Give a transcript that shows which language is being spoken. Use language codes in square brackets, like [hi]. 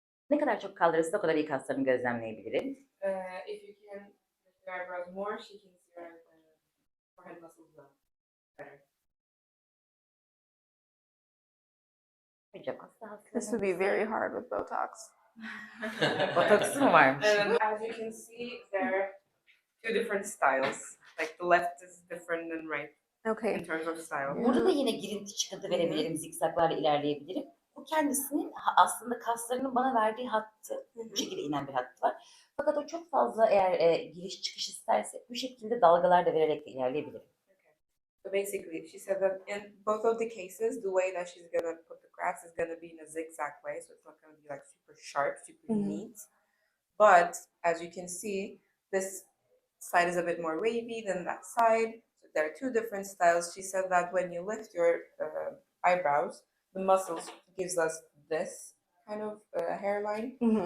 [tr] Ne kadar çok kaldırırsa o kadar iyi kaslarını gözlemleyebilirim. [en] If you can lift your eyebrows more, she can see your forehead muscles well. Better. [tr] Hocam asla [en] This would be very hard with Botox. [tr] Botoksu mu varmış? [en] As you can see, there are two different styles. Like the left is different than right Okay. in terms of style. [tr] Burada da yine girinti çıkıntı verebilirim, zikzaklarla ilerleyebilirim. Bu kendisinin aslında kaslarının bana verdiği hattı, bu şekilde inen bir hattı var. Fakat o çok fazla eğer giriş çıkış isterse bu şekilde dalgalar da vererek de ilerleyebilirim. [en] So basically, she said that in both of the cases, the way that she's gonna put the grafts is gonna be in a zigzag way, so it's not gonna be like super sharp, super neat. But as you can see, this side is a bit more wavy than that side. So there are two different styles. She said that when you lift your eyebrows, the muscles gives us this kind of hairline.